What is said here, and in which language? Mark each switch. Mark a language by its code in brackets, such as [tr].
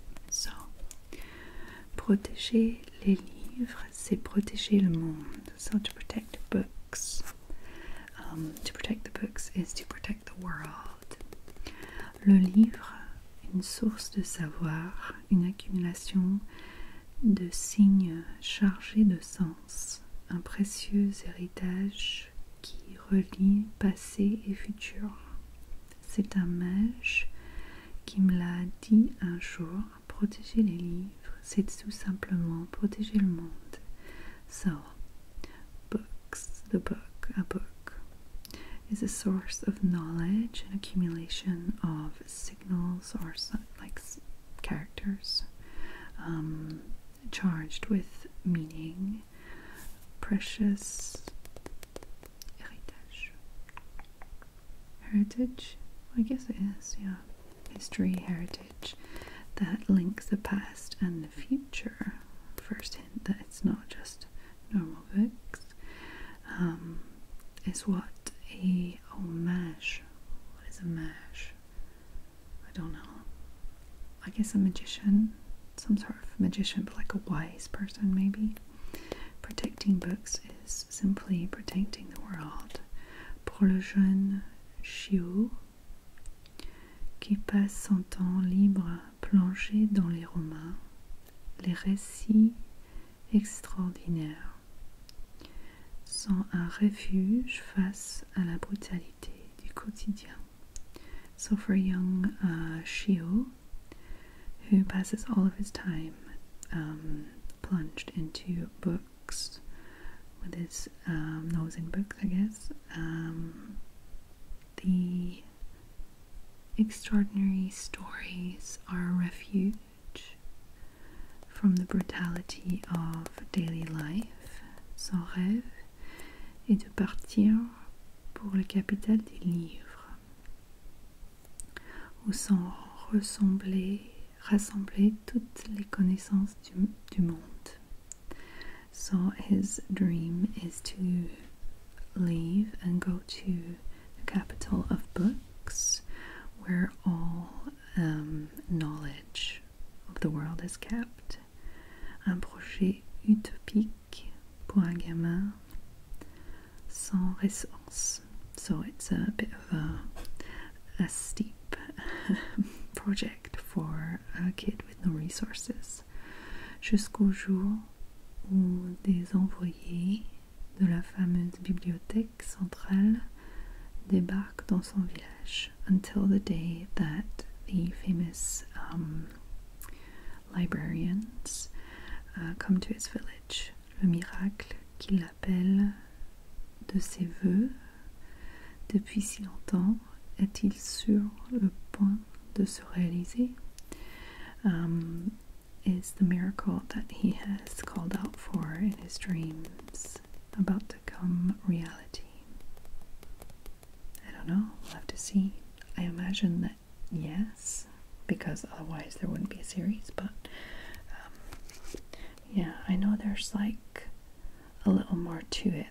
[fr] So, protéger les livres, c'est protéger le monde. [en] So to protect books, to protect the books is to protect the world. [fr] Le livre, une source de savoir, une accumulation de signes chargés de sens, un précieux héritage qui relie passé et futur. C'est un mage qui me l'a dit un jour, protéger les livres, c'est tout simplement protéger le monde. [en] So, books, the book, a book, is a source of knowledge and accumulation of signals or like characters, charged with meaning, precious heritage, I guess it is, yeah, history, heritage that links the past and the future. First hint that it's not just normal books, is what a mage. What is a mage? I don't know. I guess a magician, some sort of magician, but like a wise person maybe. Protecting books is simply protecting the world. [fr] Pour le jeune chiot qui passe son temps libre plongé dans les romans, les récits extraordinaires sont un refuge face à la brutalité du quotidien. [en] So for young Shio, who passes all of his time plunged into books, with his nose in books, I guess, the extraordinary stories are a refuge from the brutality of daily life. [fr] Son rêve est de partir pour la capitale des livres, où sont rassemblées toutes les connaissances du monde. [en] So his dream is to leave and go to the capital of books, where all knowledge of the world is kept. [fr] Un projet utopique pour un gamin sans ressources. [en] So it's a bit of a steep project for a kid with no resources. [fr] Jusqu'au jour où des envoyés de la fameuse bibliothèque centrale débarquent dans son village, [en] until the day that the famous librarians come to his village. [fr] Le miracle qu'il appelle de ses voeux depuis si longtemps est-il sur le point de se réaliser? [en] Is the miracle that he has called out for in his dreams about to come reality? I don't know, we'll have to see. I imagine that yes, because otherwise there wouldn't be a series, but yeah, I know there's like a little more to it.